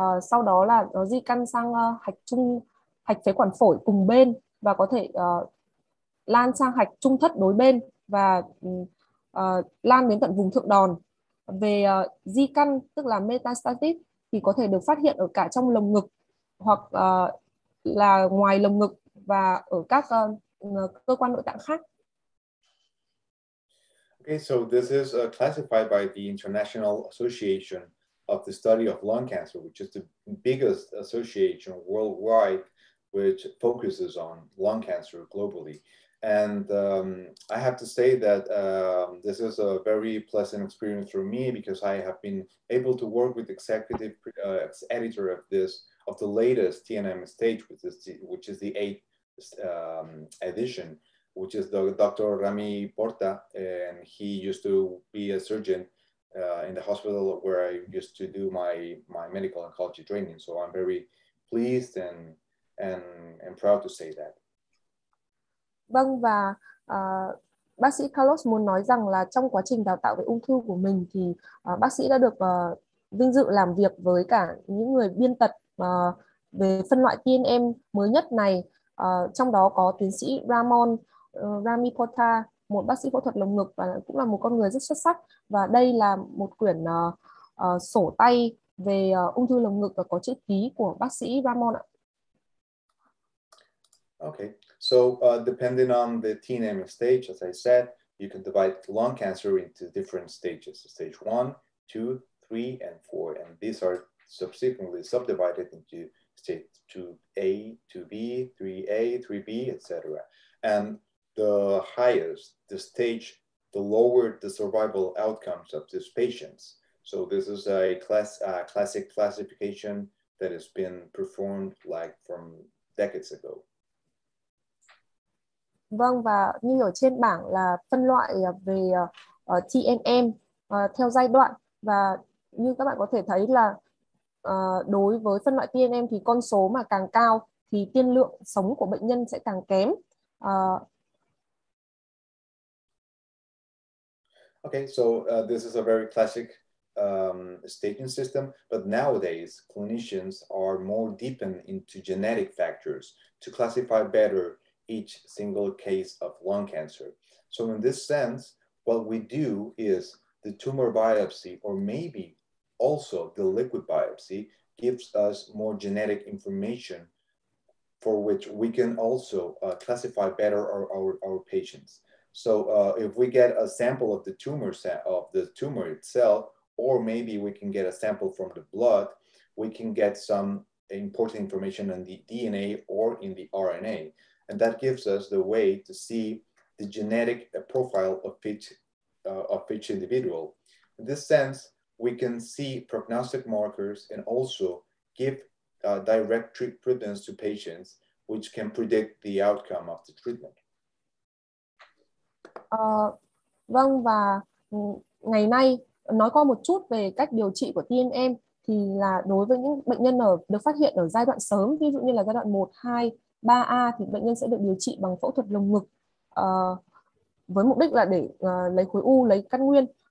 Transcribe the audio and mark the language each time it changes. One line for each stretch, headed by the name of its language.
Vietnamese: Sau đó là nó di căn sang hạch phế quản phổi cùng bên và có thể lan sang hạch trung thất đối bên và lan đến tận vùng thượng đòn. Về di căn tức là metastasis thì có thể được phát hiện ở cả trong lồng ngực hoặc là ngoài lồng ngực và ở các cơ quan nội tạng khác.
English: Okay, so this is classified by the International Association of the Study of Lung Cancer, which is the biggest association worldwide which focuses on lung cancer globally. And I have to say that this is a very pleasant experience for me because I have been able to work with the executive editor of the latest TNM stage, which is the 8th edition, which is the Dr. Rami Porta, and he used to be a surgeon in the hospital where I used to do my medical oncology training. So I'm very pleased and proud to say that.
Vietnamese: Vâng, và bác sĩ Carlos muốn nói rằng là trong quá trình đào tạo về ung thư của mình thì bác sĩ đã được vinh dự làm việc với cả những người biên tập về phân loại TNM mới nhất này. Trong đó có tiến sĩ Rami Porta, một bác sĩ phẫu thuật lồng ngực và cũng là một con người rất xuất sắc. Và đây là một quyển sổ tay về ung thư lồng ngực và có chữ ký của bác sĩ Ramon ạ.
English: Okay, so depending on the TNM stage, as I said, you can divide lung cancer into different stages, stage 1, 2, 3, and 4. And these are subsequently subdivided into stage 2A, 2B, 3A, 3B, etc. And the higher the stage, the lower the survival outcomes of these patients. So this is a classic classification that has been performed like from decades ago.
Vietnamese: Vâng, và như ở trên bảng là phân loại về TNM theo giai đoạn, và như các bạn có thể thấy là đối với phân loại TNM thì con số mà càng cao thì tiên lượng sống của bệnh nhân sẽ càng kém.
English: Okay, so this is a very classic staging system, but nowadays clinicians are more deepened into genetic factors to classify better each single case of lung cancer. So in this sense, what we do is the tumor biopsy, or maybe also the liquid biopsy, gives us more genetic information for which we can also classify better our patients. So if we get a sample of the tumor itself, or maybe we can get a sample from the blood, we can get some important information on the DNA or in the RNA. And that gives us the way to see the genetic profile of each individual. In this sense, we can see prognostic markers and also give direct treatments to patients, which can predict the outcome of the treatment.
Vietnamese: Vâng, và ngày nay nói qua một chút về cách điều trị của TNM thì là đối với những bệnh nhân được phát hiện ở giai đoạn sớm, ví dụ như là giai đoạn 1, 2, 3A thì bệnh nhân sẽ được điều trị bằng phẫu thuật lồng ngực với mục đích là để lấy khối u, lấy căn nguyên.